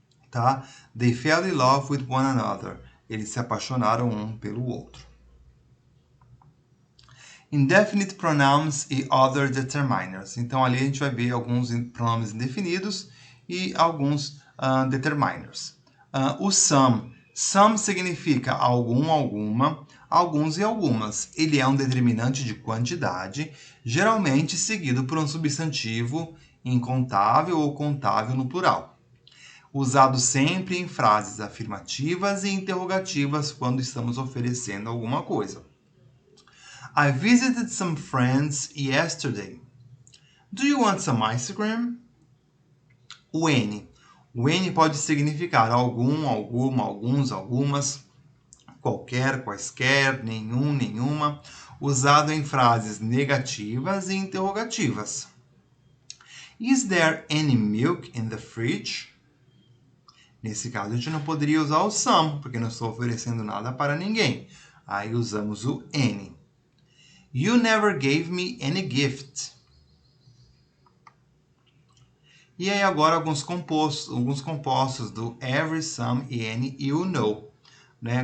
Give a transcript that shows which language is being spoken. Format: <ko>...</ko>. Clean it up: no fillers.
<pt>Tá?</pt> <en>They fell in love with one another.</en> <pt>Eles se apaixonaram um pelo outro.</pt> <en>Indefinite pronouns</en> <pt>e</pt> <en>other determiners.</en> <pt>Então, ali a gente vai ver alguns pronomes indefinidos e alguns determiners. O some. Some significa algum, alguma, alguns e algumas. Ele é um determinante de quantidade, geralmente seguido por um substantivo incontável ou contável no plural. Usado sempre em frases afirmativas e interrogativas quando estamos oferecendo alguma coisa.</pt> <en>I visited some friends yesterday. Do you want some ice cream?</en> <pt>O N. O any pode significar algum, alguma, alguns, algumas, qualquer, quaisquer, nenhum, nenhuma, usado em frases negativas e interrogativas.</pt> <en>Is there any milk in the fridge?</en> <pt>Nesse caso, a gente não poderia usar o some, porque não estou oferecendo nada para ninguém. Aí usamos o any.</pt> <en>You never gave me any gift.</en> <pt>E aí agora alguns compostos do every, some e any e o no, né?</pt>